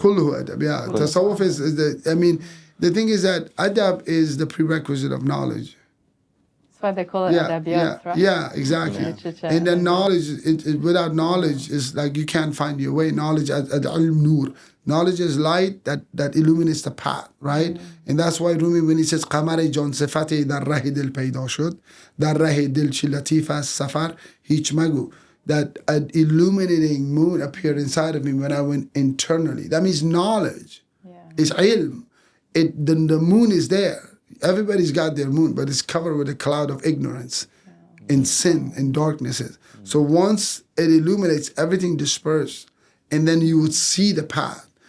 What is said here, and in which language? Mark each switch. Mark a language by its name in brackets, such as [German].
[Arabic] كله [English] adab, yeah. Tasawwuf is the, I mean, the thing is that adab is the prerequisite of knowledge. That's why they call it adabiyat, right? Yeah, exactly. Literature. And then knowledge, without knowledge, is like you can't find your way. Knowledge, [Arabic] al-ilm nur. [English] Knowledge is light that illuminates the path, right? And that's why Rumi, when he says, [Persian] قمر جان صفت در ره دل پیدا شد در ره دل چی لطیف است سفر هیچ مگو. [English] That an illuminating moon appeared inside of me when I went internally. That means knowledge. It's ilm. The moon is there. Everybody's got their moon, but it's covered with a cloud of ignorance and sin and darknesses. So once it illuminates, everything disperses, and then you would see the path.